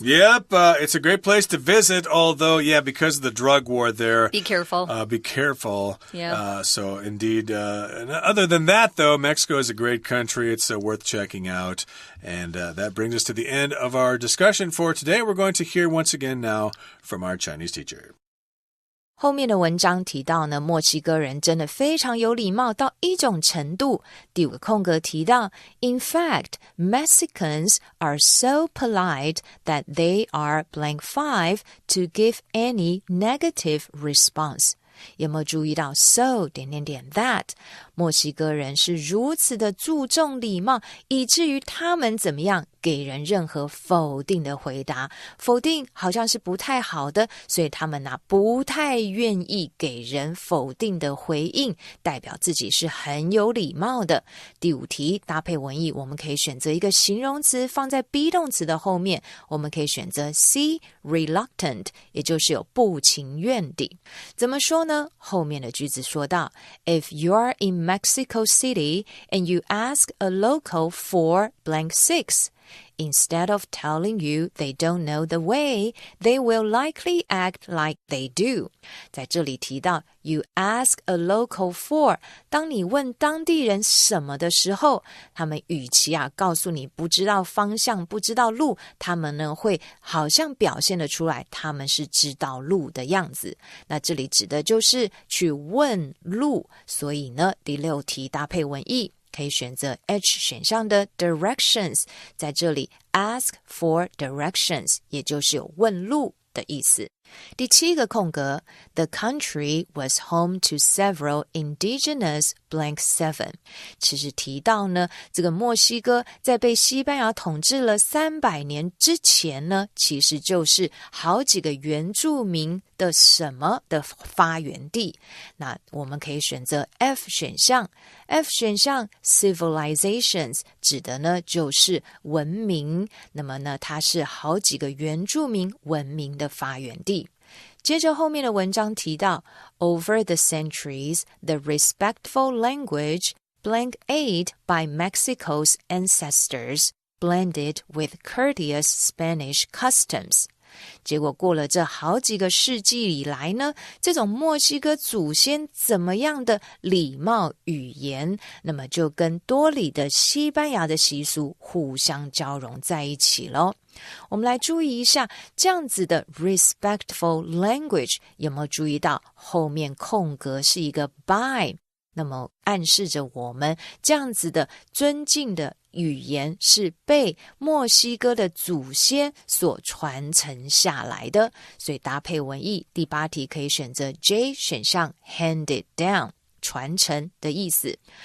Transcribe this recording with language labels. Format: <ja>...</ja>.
<en>Yep, it's a great place to visit, although, yeah, because of the drug war there. Be careful. Be careful. Yeah. So, indeed, other than that, though, Mexico is a great country. It's worth checking out. And that brings us to the end of our discussion for today. We're going to hear once again now from our Chinese teacher.</en> <zh>后面的文章提到呢，墨西哥人真的非常有礼貌到一种程度。</zh> <en>第5个空格提到 In fact, Mexicans are so polite that they are blank 5 to give any negative response.</en> <zh>有没有注意到 so ... that 墨西哥人是如此的注重礼貌，以至于他们怎么样给人任何否定的回答，否定好像是不太好的，所以他们不太愿意给人否定的回应，代表自己是很有礼貌的。第5题搭配文意，我们可以选择一个形容词放在 be 动词的后面，我们可以选择 C reluctant， 也就是有不情愿地。怎么说呢？</zh> <en>后面的句子说到 If you're in Mexico City and you ask a local for blank 6, instead of telling you they don't know the way, they will likely act like they do.</en> <zh>在这里提到 you ask a local for, 当你问当地人什么的时候，他们与其告诉你不知道方向不知道路，他们呢会好像表现得出来他们是知道路的样子。那这里指的就是去问路，所以呢第6题搭配文意可以选择 H 选项的 directions， 在这里 ask for directions 也就是有问路的意思。</zh> <en>第7个空格 The country was home to several indigenous blank 7.</en> <zh>其实提到呢，这个墨西哥在被西班牙统治了300年之前呢，其实就是好几个原住民的什么的发源地。那我们可以选择 F 选项。F 选项 civilizations 指的呢就是文明，那么呢它是好几个原住民文明的发源地。</zh> <en>接着后面的文章提到 Over the centuries, the respectful language blank 8 by Mexico's ancestors blended with courteous Spanish customs.</en> <zh>结果过了这好几个世纪以来呢，这种墨西哥祖先怎么样的礼貌语言，那么就跟多里的西班牙的习俗互相交融在一起咯。我们来注意一下这样子的 respectful language， 有没有注意到后面空格是一个 by， 那么暗示着我们这样子的尊敬的语言是被墨西哥的祖先所传承下来的，所以搭配文意第8题可以选择 J 选项 handed down， 传承的意思。</zh>